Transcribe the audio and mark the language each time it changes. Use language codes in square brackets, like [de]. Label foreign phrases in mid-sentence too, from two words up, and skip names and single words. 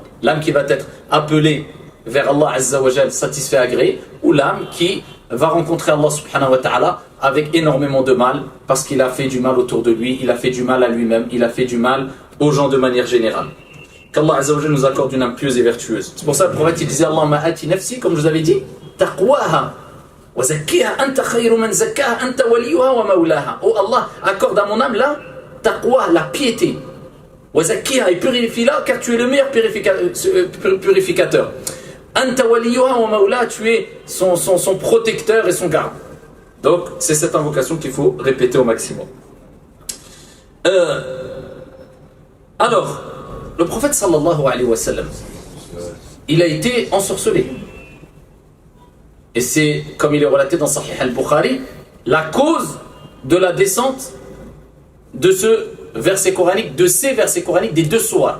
[fr] L'âme qui va être appelée vers Allah [ar] عز وجل, [fr] satisfait, agréé, ou l'âme qui va rencontrer Allah [ar] سبحانه وتعالى [fr] avec énormément de mal, parce qu'il a fait du mal autour de lui, il a fait du mal à lui-même, il a fait du mal aux gens de manière générale. Qu'Allah [ar] عز وجل [fr] nous accorde une âme pieuse et vertueuse. C'est pour ça que le prophète il disait [ar] اللهم آت نفسي, [fr] comme je vous avais dit, [ar] تقواها وزكها أنت خير من زكاها أنت وليها ومولاها. [fr] Oh Allah, accorde à mon âme là taqwa, la piété. [ar] وزكها, [fr] et purifie-la car tu es le meilleur purificateur. [ar] أنت وليها ومولاها, [fr] tu es son protecteur et son garde. Donc c'est cette invocation qu'il faut répéter au maximum. Alors, le prophète [ar] صلى الله عليه وسلم, [fr] il a été ensorcelé. Et c'est, comme il est relaté dans Sahih al-Bukhari, la cause de la descente de ce verset coranique, de ces versets coraniques des deux sourates.